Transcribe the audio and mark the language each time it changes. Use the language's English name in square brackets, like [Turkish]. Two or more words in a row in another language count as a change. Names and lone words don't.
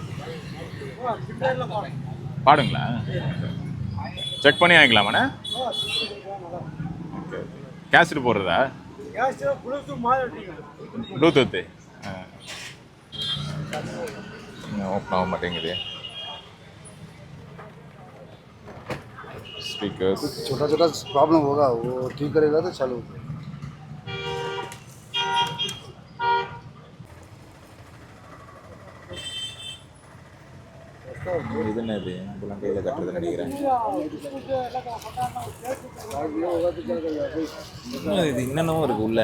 [Tamil] பாடுங்களா? செக் பண்ணி வாங்கிக்கலாமாண்ணே? ஓகே. கேசட் போடுறதா? ப்ளூடூத்து ஓப்பன் ஆக மாட்டேங்குது. [Hindi] स्पीकर्स छोटा छोटा प्रॉब्लम होगा वो ठीक करेगा तो चालू. [Tamil] இது என்னது? இதெல்லாம் கையில் கட்டுறது நினைக்கிறேன். இது இன்னமும் இருக்கு உள்ள.